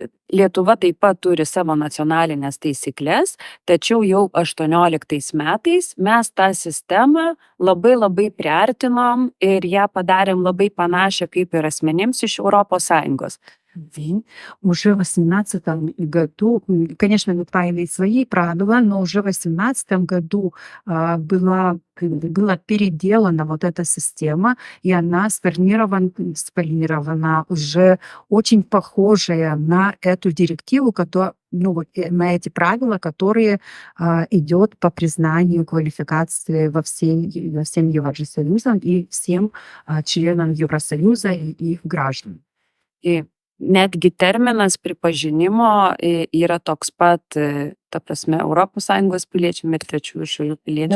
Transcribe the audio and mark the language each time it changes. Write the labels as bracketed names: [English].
[Lithuanian] Lietuva taip pat turi savo nacionalinės taisyklės, tačiau jau 18 metais mes tą sistemą labai priartinom ir ją padarėm labai panašią kaip ir asmenims iš ES. [Russian] Уже в 2018 году, конечно, Литва имеет свои правила, но уже в 2018 году была переделана вот эта система, и она сформирована уже очень похожая на эту директиву, на эти правила, которые идет по признанию квалификации во всем Евросоюзом и всем членам Евросоюза и их гражданам. [Lithuanian] Netgi terminas pripažinimo yra toks pat, ta prasme, ES piliečiam ir trečiųjų šalių piliečiam.